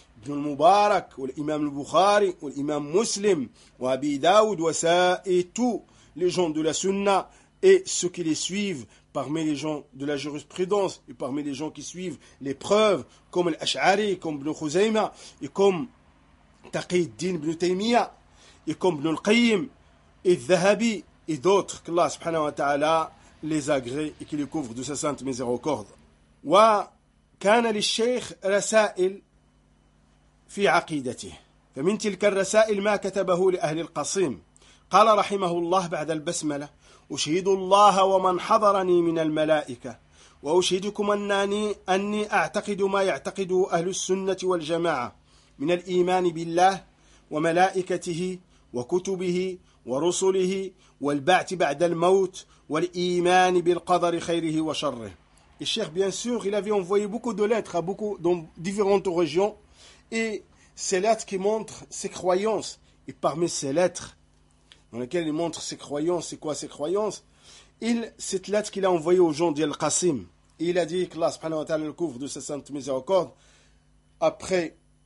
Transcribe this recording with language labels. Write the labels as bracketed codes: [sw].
[fr] ibn al-Mubarak, l'imam al-Bukhari, l'imam Muslim, Abi Daoud, Wasa et tous les gens de la Sunna et ceux qui les suivent parmi les gens de la jurisprudence et parmi les gens qui suivent les preuves comme l'Ash'ari, comme Ibn Khuzayma et comme Taqi al-Din Ibn Taymiyya et comme Ibn al-Qayyim et Zahabi et d'autres qu'Allah subhanahu wa ta'ala les agrée et qui les couvre de sa sainte miséricorde. [ar] Wa kana li sheikh rasa'il fi aqidatih fa min tilka rasa'il ma katabahu li ahli al-Qasim qala rahimahullah ba'da al-basmala أشهد الله ومن حضرني من الملائكة وأشهدكم أني أعتقد ما يعتقده أهل السنة والجماعة من الإيمان بالله وملائكته وكتبه ورسله والبعث بعد الموت والإيمان بالقدر خيره وشره. [fr] الشيخ bien sûr il avait envoyé beaucoup de lettres à beaucoup dans différentes régions et ces lettres qui montrent ses croyances et parmi ces lettres dans lequel il montre ses croyances, c'est quoi ses croyances, cette lettre qu'il a envoyée aux gens d'Al-Qasim, il a dit que Allah subhanahu wa ta'ala le couvre de sa sainte miséricorde, après,